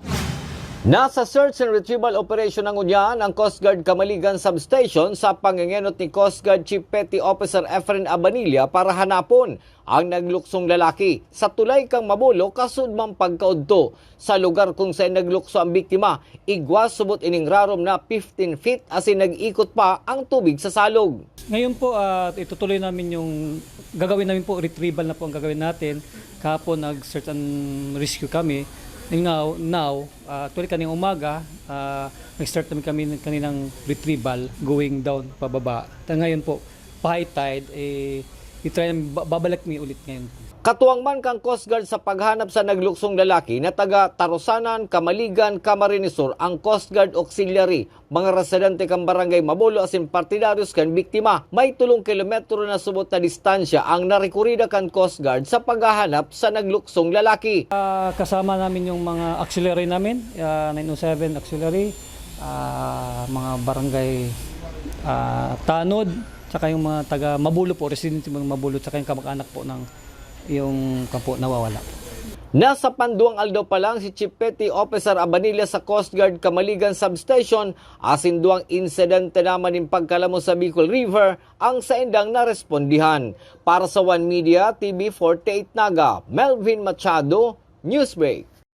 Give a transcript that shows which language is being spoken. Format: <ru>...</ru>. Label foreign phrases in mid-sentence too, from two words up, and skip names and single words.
<bik>Nasa</bik> <en>search and retrieval operation</en> <bik>ng unyan ang Coast Guard Kamaligan Substation sa pangingenot ni Coast Guard Chief Petty Officer Efren Abanilla para hanapon ang nagluksong lalaki sa tulay kang Mabolo kasudmang pagkaudto. Sa lugar kung saan naglukso ang biktima, igwas subot ining rarom na 15 feet asin nag-ikot pa ang tubig sa salog.</bik> <tl>Ngayon po itutuloy namin yung gagawin namin po, retrieval na po ang gagawin natin. Kahapon nag-</tl> <en>search and rescue</en> <tl>kami. Now tuloy kaninang umaga, nag-start namin kami ng kaninang retrieval</tl> <en>going down</en> <tl>pababa. Ngayon po,</tl> <en>high tide,</en> <tl>i-try namin, babalik mi ulit ngayon.</tl> <bik>Katuwang man kang Coast Guard sa paghanap sa nagluksong lalaki na taga Tarosanan, Kamaligan, Camarines Sur ang Coast Guard Auxiliary. Mga residente kang barangay Mabolo asin partidaryos kan biktima. May 3 kilometro na subot na distansya ang narekurida kan Coast Guard sa paghahanap sa nagluksong lalaki.</bik> <tl>Kasama namin yung mga auxiliary namin, 907 auxiliary, mga barangay Tanod, tsaka yung mga taga Mabolo po, residente mga Mabolo, tsaka yung kamag-anak po ng yung kampo nawawala.</tl> <bik>Nasa panduang aldaw pa lang si Chief Petty Officer Abanilla sa Coast Guard Kamaligan Substation asin duang insidente naman ng pagkalamo sa Bicol River ang saindang narespondihan. Para sa One Media TV 48 Naga, Melvin Machado, Newsbreak.</bik>